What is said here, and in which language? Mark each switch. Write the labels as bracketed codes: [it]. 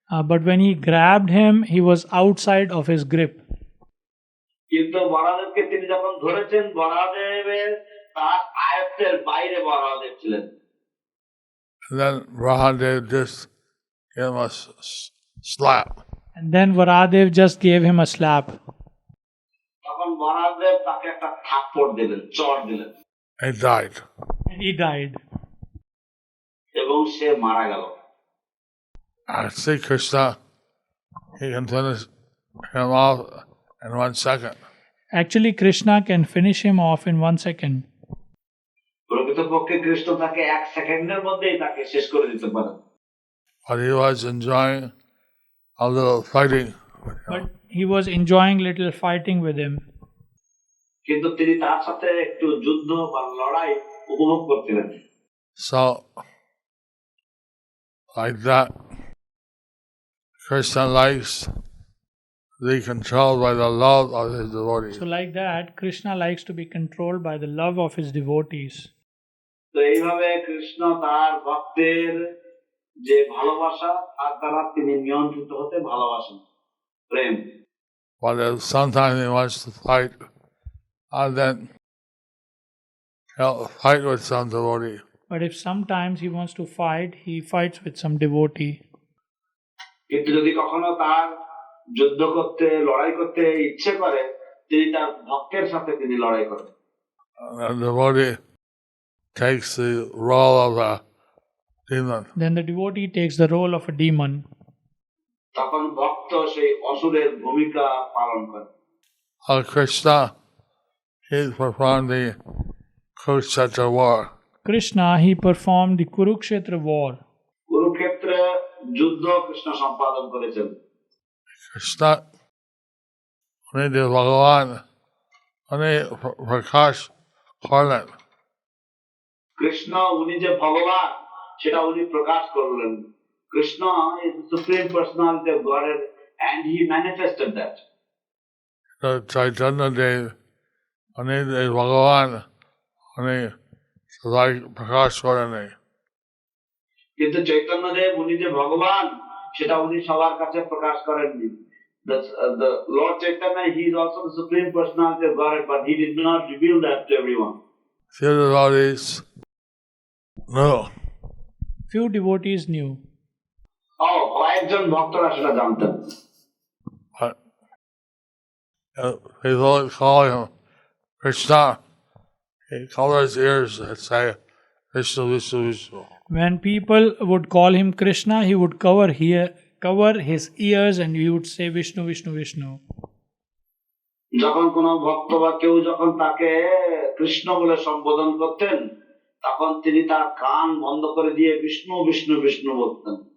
[en] But when he grabbed him, he was outside of his grip. [bn] কিন্তু বরাহদেবকে তিনি যখন ধরেছেন, বরাহদেবের তার আয়ত্তের বাইরে বরাহদেব ছিলেন। [en] And then Radha just gave him a slap. And then Varahadev just gave him a slap. [bn] তখন বরাহদেব তাকে একটা থাপ্পড় দিলেন, চড় দিলেন। [en] He died. And he died. [bn] এবং সে মারা গেল। [en] I see Krishna, he can finish him off in 1 second. Actually, Krishna can finish him off in 1 second. [bn] প্রকৃতপক্ষে কৃষ্ণ তাকে 1 সেকেন্ডের মধ্যেই তাকে শেষ করে দিতে পারেন। [en] But he was enjoying a little fighting with him. But he was enjoying little fighting with him. [bn] কিন্তু তিনি তার সাথে একটু যুদ্ধ বা লড়াই উপভোগ করছিলেন। [en] So, like that, Krishna likes to be controlled by the love of his devotees. So like that, Krishna likes to be controlled by the love of his devotees. [bn] তো এইভাবে কৃষ্ণ তার ভক্তের যে ভালোবাসা তার দ্বারা তিনি নিয়ন্ত্রিত হতে ভালোবাসেন, প্রেম। [en] But if sometimes he wants to fight, and then he'll fight with some devotee. But if sometimes he wants to fight, he fights with some devotee. [bn] কিন্তু যদি কখনো তার যুদ্ধ করতে লড়াই করতে ইচ্ছে করে, তিনি তার ভক্তের সাথে তিনি লড়াই করেন। [en] And the devotee takes the role of a demon. Then the devotee takes the role of a demon. [bn] তখন ভক্ত সেই অসুরের ভূমিকা পালন করে। [en] Krishna, he performed the Kurukshetra war. Krishna, he performed the Kurukshetra war. [bn] কুরুক্ষেত্রে যুদ্ধ কৃষ্ণ সম্পাদন করেছেন। Krishna, উনি যে ভগবান, উনি প্রকাশ করলেন। কৃষ্ণ উনি যে ভগবান সেটা উনি প্রকাশ করলেন। [en] Krishna is the supreme personality of Godhead and he manifested that. [bn] So Chaitanya Dev, উনি যে ভগবান, উনি সবাই প্রকাশ করেনি। কিন্তু চৈতন্যদেব উনি যে ভগবান সেটা উনি সবার কাছে প্রকাশ করেননি। [en] The Lord Chaitanya, he is also the supreme personality of Godhead, but he did not reveal that to everyone. Few devotees knew. Few devotees knew. [bn] কয়েকজন ভক্তরা সেটা জানতেন। [en] But People call him Krishna. He covers his ears and say, Vishnu, Vishnu, Vishnu. When people would call him Krishna, he would cover his ears and he would say Vishnu, Vishnu, Vishnu. [bn] যখন কোনো ভক্ত বা কেউ যখন তাকে কৃষ্ণ বলে সম্বোধন করতেন, তখন তিনি তার কান বন্ধ করে দিয়ে বিষ্ণু বিষ্ণু বিষ্ণু বলতেন।